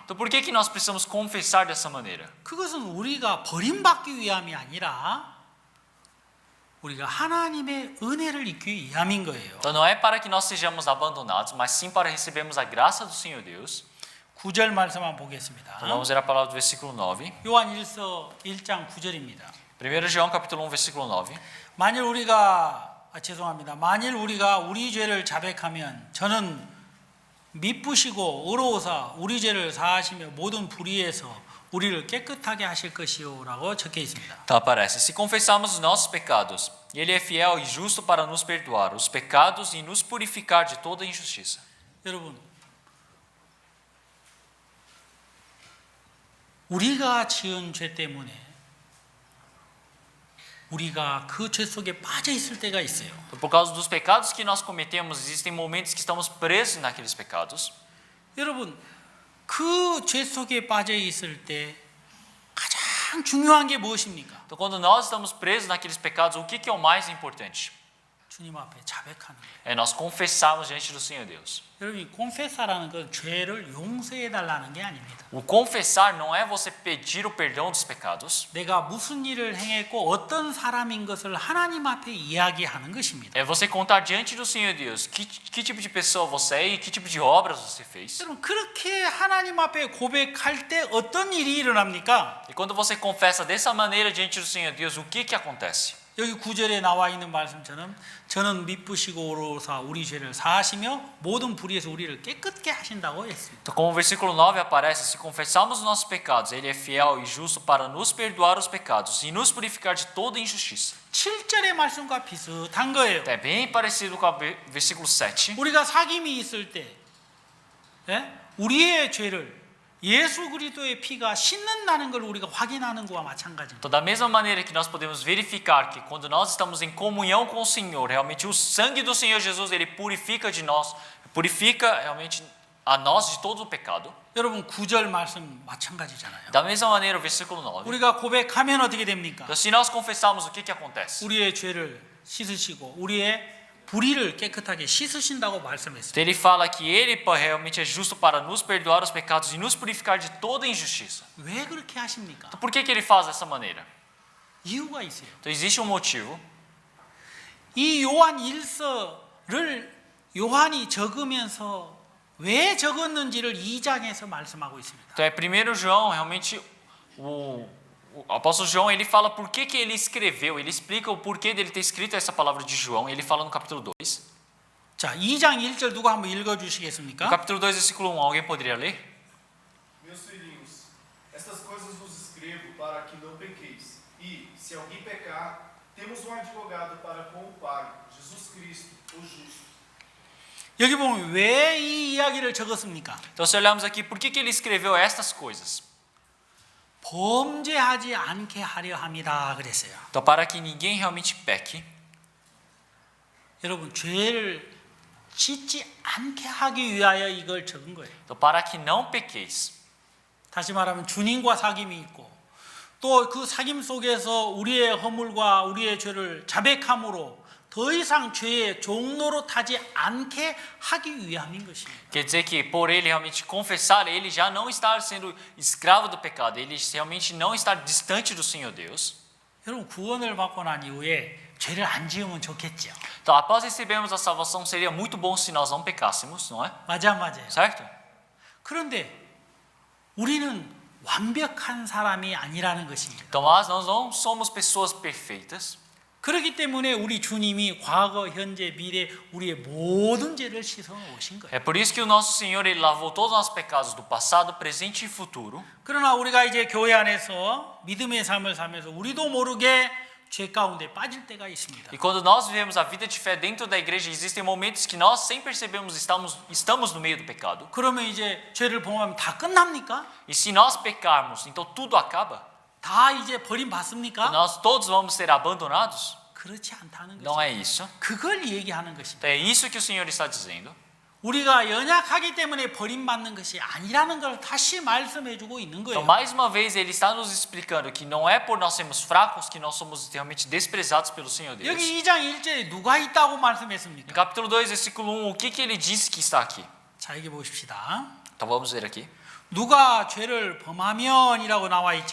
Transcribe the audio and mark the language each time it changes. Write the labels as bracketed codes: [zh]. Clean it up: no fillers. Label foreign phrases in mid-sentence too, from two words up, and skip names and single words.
[pt] Então por que nós precisamos confessar dessa maneira? [ko] 그것은 우리가 버림받기 위함이 아니라 우리가 하나님의 은혜를 입기 위함인 거예요. [pt] Então não é para que nós sejamos abandonados, mas sim para recebermos a graça do Senhor Deus. [ko] 9절 말씀만 보겠습니다. [pt] Então vamos ler a palavra do versículo 9. [ko] 요한일서 1장 9절입니다. [pt] 1 João capítulo 1, versículo 9. [ko] 만일 우리가 우리 죄를 자백하면 저는 미쁘시고 의로우사 우리 죄를 사하시며 모든 불의에서 우리를 깨끗하게 하실 것이요라고 적혀 있습니다. [pt] Então aparece: se confessarmos os nossos pecados, Ele é fiel e justo para nos perdoar os pecados e nos purificar de toda injustiça. [ko] 여러분, 우리가 지은 죄 때문에 우리가 그 죄 속에 빠져 있을 때가 있어요. [pt] Então, por causa dos pecados que nós cometemos, existem momentos que estamos presos naqueles pecados. [ko] 여러분, 그 죄 속에 빠져 있을 때 가장 중요한 게 무엇입니까? [pt] Então, quando nós estamos presos naqueles pecados, o que é o mais importante? [ko] 주님 앞에 자백하는 거예요. [pt] É nós confessarmos diante do Senhor Deus. [ko] 여러분, 이 confessa라는 건 죄를 용서해 달라는 게 아닙니다. [pt] O confessar não é você pedir o perdão dos pecados. [ko] 내가 무슨 일을 행했고 어떤 사람인 것을 하나님 앞에 이야기하는 것입니다. [pt] É você contar diante do Senhor Deus que tipo de pessoa você é e que tipo de obras você fez. [ko] 여러분, 그렇게 하나님 앞에 고백할 때 어떤 일이 일어납니까? [pt] E quando você confessa dessa maneira diante do Senhor Deus, o que acontece? [ko] 여기 9절에 나와 있는 말씀처럼 저는 미쁘시고 의로우사 우리 죄를 사하시며 모든 불의에서 우리를 깨끗게 하신다고 했습니다. [pt] Então, como o versículo 9 aparece, se confessarmos os nossos pecados, Ele é fiel e justo para nos perdoar os pecados e nos purificar de toda injustiça. [ko] 7절의 말씀과 비슷한 거예요. [pt] É bem parecido com o versículo 7. [ko] 우리가 사귐이 있을 때 우리의 죄를 예수 그리스도의 피가 씻는다는 걸 우리가 확인하는 것과 마찬가지입니다. [pt] Então, da mesma maneira que nós podemos verificar que quando nós estamos em comunhão com o Senhor, realmente o sangue do Senhor Jesus, Ele purifica realmente a nós de todo o pecado. [ko] 여러분 9절 말씀 마찬가지잖아요. [pt] Da mesma maneira, o versículo 9. [ko] 우리가 고백하면 어떻게 됩니까? [pt] Então, se nós confessarmos, o que acontece? [ko] 우리의 죄를 씻으시고 우리의 불의를 깨끗하게 씻으신다고 말씀했어요. [pt] Então, ele fala que Ele realmente é justo para nos perdoar os pecados e nos purificar de toda injustiça. [ko] 왜 그렇게 하십니까? [pt] Então, por que Ele faz dessa maneira? [ko] 이유가 있어요. [pt] Então, existe um motivo. [ko] 이 요한 일서를 요한이 적으면서 왜 적었는지를 2장에서 말씀하고 있습니다. [pt] Então, é 1 João, realmente, o apóstolo João, ele fala por que ele escreveu, ele explica o porquê dele ter escrito essa palavra de João, ele fala no capítulo 2. [ko] 자, 2장 1절 누가 한번 읽어 [pt] No [ko] 주시겠습니까? [pt] capítulo 2, versículo 1, alguém poderia ler? Meus filhinhos, estas coisas vos escrevo para que não pequeis. E, se alguém pecar, temos um advogado para com o Pai, Jesus Cristo, o justo. [ko] 여기 보면 왜 이 이야기를 적었습니까? [pt] Então, se olharmos aqui, por que ele escreveu estas coisas? [ko] 범죄하지 않게 하려 함이라 그랬어요. [pt] Então, para que ninguém realmente peque. [ko] 여러분, 죄를 짓지 않게 하기 위하여 이걸 적은 거예요. [pt] Então, para que não pequeis. [ko] 다시 말하면 주님과 사귐이 있고 또 그 사귐 속에서 우리의 허물과 우리의 죄를 자백함으로 더 이상 죄의 종로로 타지 않게 하기 위함인 것입니다. [pt] Quer dizer que por ele realmente confessar, ele já não está sendo escravo do pecado, ele realmente não está distante do Senhor Deus. [ko] 여러분, 구원을 받고 난 이후에 죄를 안 지으면 좋겠죠. [pt] Então, após recebermos a salvação, seria muito bom se nós não pecássemos, não é? [ko] 맞아요. [pt] Certo? [ko] 그런데 우리는 완벽한 사람이 아니라는 것입니다. [pt] Então, mas nós não somos pessoas perfeitas. [ko] 그렇기 때문에 우리 주님이 과거, 현재, 미래 우리의 모든 죄를 씻어 오신 거예요. [pt] É por isso que o nosso Senhor ele lavou todos os nossos pecados do passado, presente e futuro. [ko] 그러나 우리가 이제 교회 안에서 믿음의 삶을 살면서 우리도 모르게 죄 가운데 빠질 때가 있습니다. [pt] E quando nós vivemos a vida de fé dentro da igreja, existem momentos que nós, sem percebermos, estamos no meio do pecado. [ko] 그러면 이제 죄를 범하면 다 끝납니까? [pt] E se nós pecarmos, então tudo acaba? [ko] 다 이제 버림받습니까? [pt] Nós todos vamos ser abandonados? [ko] 그렇지 않다는 [pt] Não [ko] 거죠. [pt] é isso. [ko] 그걸 얘기하는 것입니다. [pt] Então é isso que o Senhor está dizendo. [ko] 우리가 연약하기 때문에 버림받는 것이 아니라는 걸 다시 말씀해주고 있는 [pt] Então, [ko] 거예요. [pt] mais uma vez, ele está nos explicando que não é por nós sermos fracos que nós somos realmente desprezados pelo Senhor Deus. [ko] 여기 2장 1절에 누가 있다고 [pt] No [ko] 말씀했습니까? [pt] capítulo 2, versículo 1, o que ele disse que está aqui? [ko] 자, 여기 보십시다. [pt] Então vamos ver aqui. [ko] 누가 죄를 범하면이라고 나와 있죠.